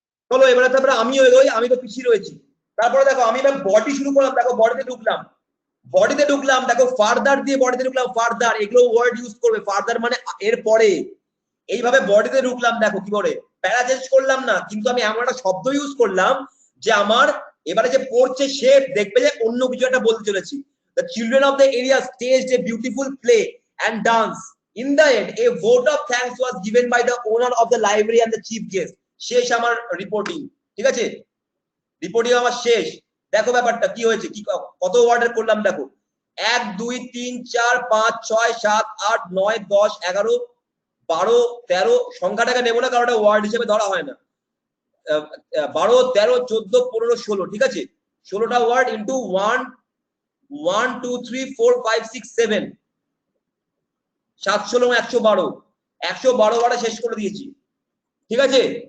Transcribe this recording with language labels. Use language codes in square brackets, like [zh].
[bn] চলো এবারে তারপরে আমিও এগোই, আমি তো পিছিয়ে রয়েছি। তারপরে দেখো আমি এবার বডি শুরু করলাম, দেখো বডিতে ঢুকলাম, দেখো ফার্দার দিয়ে বডিতে ঢুকলাম, ফার্দার এগুলো ওয়ার্ড ইউজ করবে, ফার্দার মানে এর পরে। এইভাবে বডিতে ঢুকলাম, দেখো কি করে প্যারা চেঞ্জ করলাম না, কিন্তু আমি এমন একটা শব্দ ইউজ করলাম যে আমার এবারে যে পড়ছে সে দেখবে যে অন্য কিছু একটা বলতে চলেছি। [en] The children of the area staged a beautiful play and dance. In the end, a vote of thanks was given by the owner of the library and the chief guest. [bn] শেষ আমার রিপোর্টিং, ঠিক আছে? Reporting আমার শেষ। দেখো ব্যাপারটা কি হয়েছে, কি কত ওয়ার্ডের করলাম দেখো, 1 2 3 4 5 6 7 8 9 10 11 12 13 সংখ্যাটাকে নেবো না কারণ ওটা ওয়ার্ড হিসেবে ধরা হয় না। 12 13 14 15 16, ঠিক আছে? 16টা ওয়ার্ড ইনটু 1 1 2 3 4 5 6 7 7 16 112 112 ওয়ার্ডে শেষ করে দিয়েছি, ঠিক আছে?